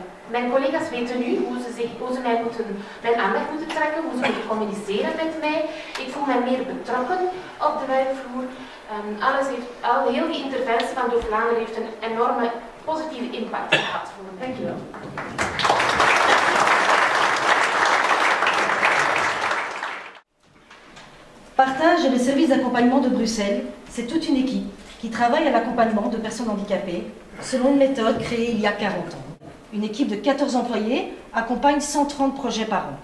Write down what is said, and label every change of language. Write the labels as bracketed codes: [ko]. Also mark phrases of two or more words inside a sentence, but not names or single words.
[nl] Mijn collega's weten nu hoe ze mijn aandacht moeten trekken, hoe ze moeten communiceren met mij. Ik voel mij meer betrokken op de werkvloer. Heel die interventie van Doof Vlaanderen heeft een enorme positieve impact gehad voor me. Dank je wel. [fr] Partage et le service d'accompagnement de Bruxelles, c'est toute une équipe qui travaille à l'accompagnement de personnes handicapées selon une méthode créée il y a 40 ans. Une équipe de 14 employés accompagne 130 projets par an.